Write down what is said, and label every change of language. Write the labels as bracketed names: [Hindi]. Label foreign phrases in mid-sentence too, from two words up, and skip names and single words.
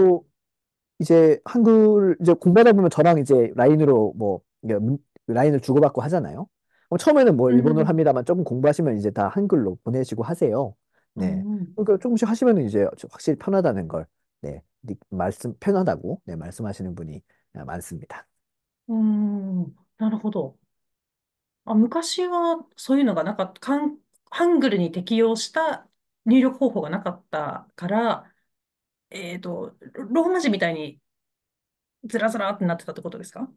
[Korean] 분들도 이제 한글 이제 공부하다 보면 저랑 이제 라인으로 뭐 이게 라인을 주고받고 하잖아요. 처음에는 뭐 う 일본어를 ん。 합니다만 조금 공부하시면 이제 다 한글로 보내시고 하세요. う 네. ん。 그러니까 조금씩 하시면은 이제 확실히 편하다는 걸 네, 편하다고 네, 말씀하시는 분이 많습니다. [Japanese] うーん。なるほど。あ、昔はそういうのがなかった、ハングルに適用した入力方法がなかったから、ローマ字みたいにずらずらってなってたってことですか？